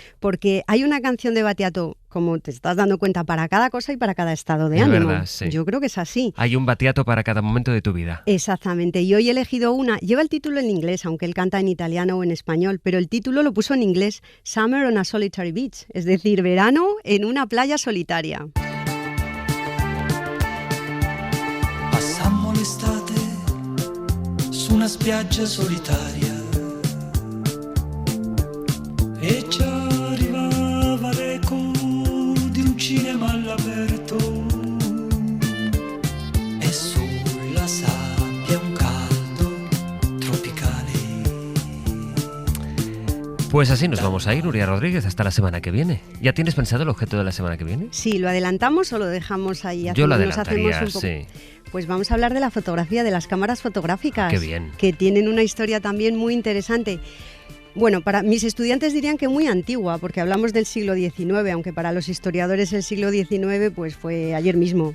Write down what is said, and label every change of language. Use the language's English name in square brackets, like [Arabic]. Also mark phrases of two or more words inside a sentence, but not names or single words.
[Spanish] Porque hay una canción de Battiato, como te estás dando cuenta, para cada cosa y para cada estado de ánimo. Verdad, sí. Yo creo que es así. Hay un Battiato para cada momento de tu vida. Exactamente. Y hoy he elegido una. Lleva el título en inglés, aunque él canta en italiano o en español, pero el título lo puso en inglés, Summer on a Solitary Beach, es decir, verano en una playa solitaria. [Italian] Passammo l'estate su una spiaggia solitaria e ci arrivava l'eco di un cinema all'aperto e sulla sabbia un caldo tropicale. [Spanish] Pues así nos vamos a ir, Nuria Rodríguez, hasta la semana que viene. ¿Ya tienes pensado el objeto de la semana que viene? Sí, ¿lo adelantamos o lo dejamos ahí? Yo lo Nos adelantaría, hacemos un poco... sí. Pues vamos a hablar de la fotografía, de las cámaras fotográficas. Qué bien. Que tienen una historia también muy interesante. Bueno, para mis estudiantes dirían que muy antigua, porque hablamos del siglo XIX, aunque para los historiadores el siglo XIX pues fue ayer mismo.